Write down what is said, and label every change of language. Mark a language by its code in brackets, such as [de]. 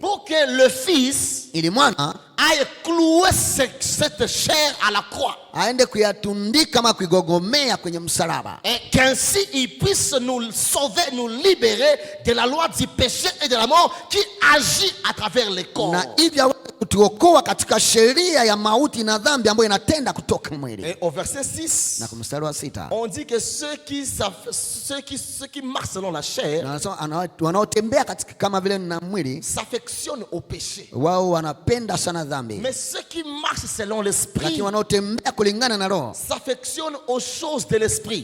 [fr] Pour que le fils [sw] ili mwana [fr] aille clouer cette chair à la croix. [sw] aende kuyatundika kama kuigogomea kwenye msalaba, [fr] Et qu'ainsi il puisse nous sauver, nous libérer de la loi du péché et de la mort qui agit à travers les corps. [sw] na hivyo aweze kutuokoa katika sheria ya mauti na dhambi ambayo inatenda kutoka mwili. [fr] Et au verset 6, [sw] Na kwa mstari wa 6 [fr] on dit que ceux qui marchent selon la chair [sw] wanaotembea katika kama vile na mwili, [fr] s'affectionnent au péché. [sw] wao wanapenda sana dhambi, [fr] Mais ceux qui marchent selon l'esprit [sw] lakini wanaotembea kulingana na roho [fr] s'affectionnent aux choses de l'esprit.